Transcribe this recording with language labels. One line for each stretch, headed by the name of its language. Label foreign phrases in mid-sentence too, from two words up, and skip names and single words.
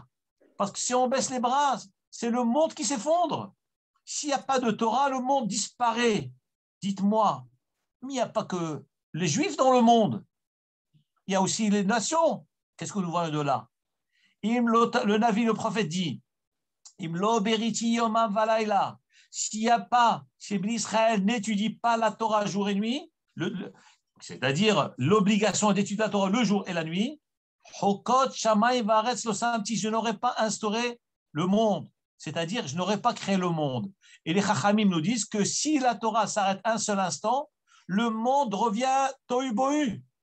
French: Parce que si on baisse les bras, c'est le monde qui s'effondre. S'il n'y a pas de Torah, le monde disparaît. Dites-moi, mais il n'y a pas que les Juifs dans le monde. Il y a aussi les nations. Qu'est-ce que nous voyons de là? Le Navi, le prophète dit,
Hebrew: אם לא בריתי יומם ולילה.
French: S'il n'y a pas, si Israël n'étudie pas la Torah jour et nuit, c'est-à-dire l'obligation d'étudier la Torah le jour et la nuit,
Hebrew: חוקות שמים וארץ לא שמתי,
French: je n'aurais pas instauré le monde, c'est-à-dire je n'aurais pas créé le monde. Et les Chachamim nous disent que si la Torah s'arrête un seul instant, le monde revient tohu bohu.